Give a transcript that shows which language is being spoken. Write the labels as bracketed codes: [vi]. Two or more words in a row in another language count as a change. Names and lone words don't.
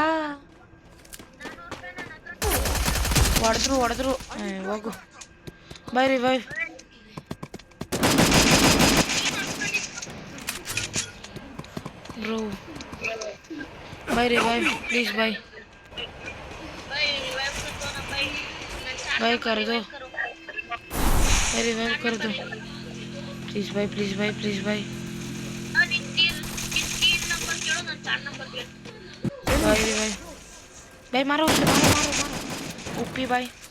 [kn] 400 ನನ್ನ ಹತ್ರ. ಹೊಡೆದ್ರು ಹೋಗು. [en] bhai revive. bro bhai revive please bhai. [hi] भाई रिवाइव कर दो ना भाई। भाई कर दो, भाई रिवाइव कर दो प्लीज भाई, प्लीज भाई, प्लीज भाई। अरे तीन नंबर खेलो ना, 4 नंबर खेलो। भाई रिवाइव भाई, मारो उसे, मारो मारो मारो ओपी भाई।